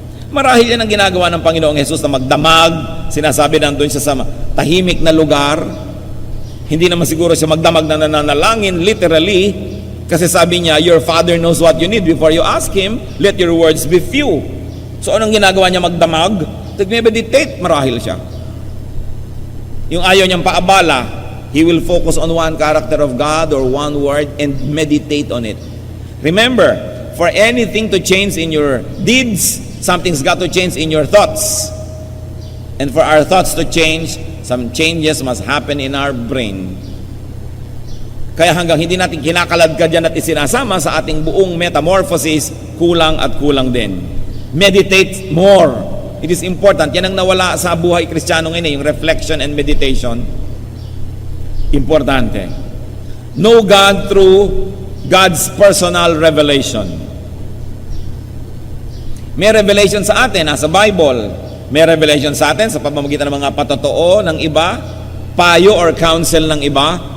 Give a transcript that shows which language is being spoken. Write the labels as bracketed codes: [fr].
[tl] Marahil yan ang ginagawa ng Panginoong Jesus na magdamag, sinasabi nandun siya sa tahimik na lugar, Hindi naman siguro siya magdamag na nananalangin, literally, kasi sabi niya, [en] your Father knows what you need before you ask Him, let your words be few. [tl] So anong ginagawa niya magdamag? Nag-meditate marahil siya. Yung ayaw niyang paabala, [en] he will focus on one character of God or one word and meditate on it. Remember, for anything to change in your deeds, something's got to change in your thoughts. And for our thoughts to change, some changes must happen in our brain. [tl] Kaya hanggang hindi natin kinakaladkad yan at isinasama sa ating buong metamorphosis, kulang at kulang din. [en] Meditate more. It is important. [tl] Yan ang nawala sa buhay Kristiyano ngayon, yung [en] reflection and meditation. [tl] Importante. [en] Know God through God's personal revelation. [tl] May revelation sa atin, nasa Bible. May revelation sa atin sa pamamagitan ng mga patotoo ng iba, payo or counsel ng iba.